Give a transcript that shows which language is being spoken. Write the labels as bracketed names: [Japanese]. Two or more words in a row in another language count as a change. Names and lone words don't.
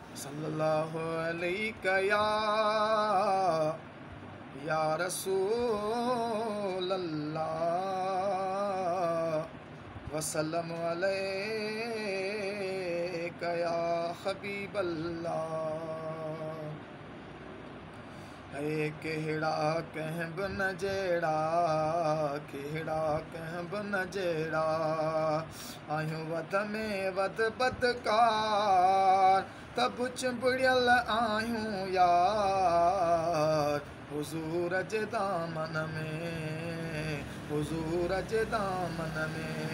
[Arabic] صلی اللہ علیہ یا، یا رسول اللہ، وسلم علیہ یا حبیب اللہ۔ [Sindhi] اے ڪهڙا ڪنهن به نه جهڙا، ڪهڙا ڪنهن به نه جهڙا، آهيون وڌ ۾ وڌ بدڪار، ته به چنبڙيل آهيون يار، حضور جي دامن ۾، حضور جي دامن ۾.